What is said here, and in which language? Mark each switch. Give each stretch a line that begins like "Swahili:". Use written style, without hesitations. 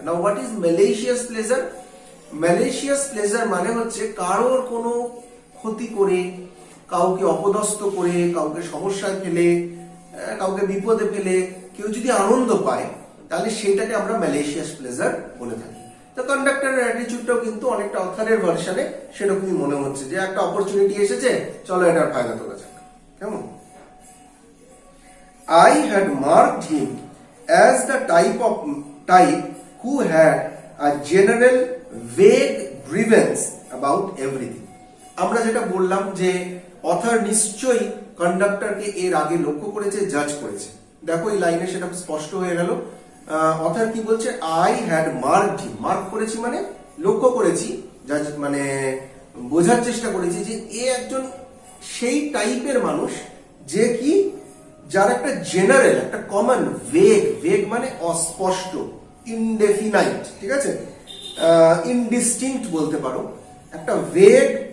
English: Now what is malicious pleasure?
Bangla: Malicious pleasure মানে হচ্ছে কারোর কোনো ক্ষতি করে, কাউকে অপদস্থ করে, কাউকে সমস্যায় ফেলে, কাউকে বিপদে ফেলে কেউ যদি আনন্দ পায়, তাহলে সেটাকে আমরা ম্যালেশিয়াস প্লেজার বলে থাকি। তো কন্ডাক্টরের অ্যাটিটিউডটাও কিন্তু অনেকটা অথারের ভার্সনে সেরকমই মনে হচ্ছে, যে একটা অপরচুনিটি এসেছে, চলো এটার ফায়দা তোলা যাক, কেমন।
English: I had marked him as the type who had a general vague grievance about everything.
Bangla: আমরা যেটা বললাম যে অথার নিশ্চয়ই কন্ডাক্টরকে এর আগে লক্ষ্য করেছে, জাজ করেছে। দেখো এই লাইনে সেটা স্পষ্ট হয়ে গেল। অথার কি বলছে?
English: I had marked him,
Bangla: mark করেছি মানে লক্ষ্য করেছি, জাজ মানে বোঝার চেষ্টা করেছি যে এ একজন সেই টাইপের মানুষ যে কি, যার একটা জেনারেল, একটা কমন, ভেগ মানে অস্পষ্ট, ইনডেফিনাইট, ঠিক আছে, ইনডিস্টিংক্ট বলতে পারো, একটা ভেগ